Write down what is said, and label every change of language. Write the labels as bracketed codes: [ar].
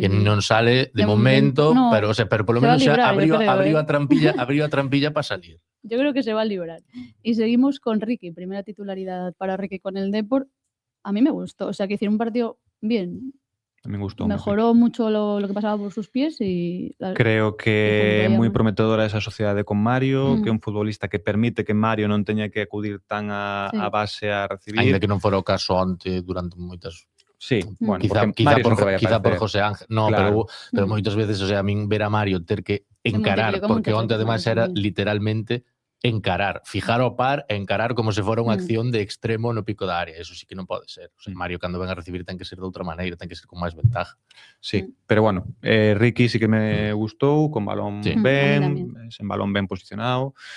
[gl] Que non sale de momento, no, pero polo menos xa abriu a trampilla para salir. [es] Yo creo que se va a librar. Y seguimos con Ricky, primera titularidad para Ricky con el Depor. A mí me gustó, o sea, que hicieron un partido bien. A mí me gustó. Mejoró mucho lo que pasaba por sus pies y... [gl] Creo que é moi prometedora esa sociedade con Mario, que é un futbolista que permite que Mario non teña que acudir tan a base a recibir. Ainda que non fora o caso onte durante moitas... [es] Sí, bueno, quizá por José Ángel. No, claro. [gl] pero moitas veces, o sea, a min ver a Mario ter que encarar, porque onte ademais era literalmente encarar, fijar o par e encarar como se fora unha acción de extremo no pico da área. Eso sí que non pode ser. O sea, Mario, cando ven a recibir, ten que ser de outra maneira, ten que ser con máis ventaja. Sí, pero bueno, Ricky sí que me gustou, con balón ben, sen balón ben posicionado.